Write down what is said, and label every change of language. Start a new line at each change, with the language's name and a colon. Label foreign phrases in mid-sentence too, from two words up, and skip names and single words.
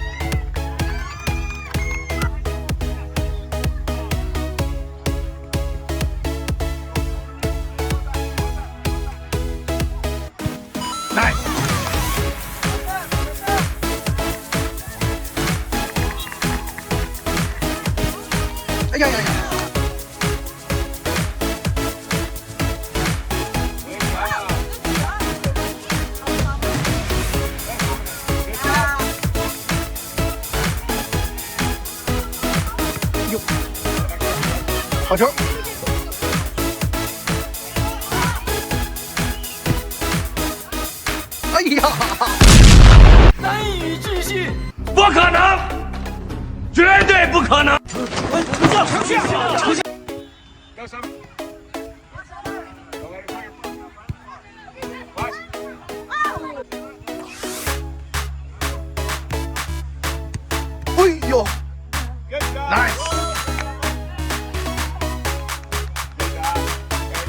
English: Nice. Ay, ay, ay. Yo.
Chinese: 好球。哎呀！难以置信，不可能，绝对不可能！出现，
English: Go, Sommer. Go let it fire. Watch. 哎呦 Good job. ，nice。 Good job. Ready.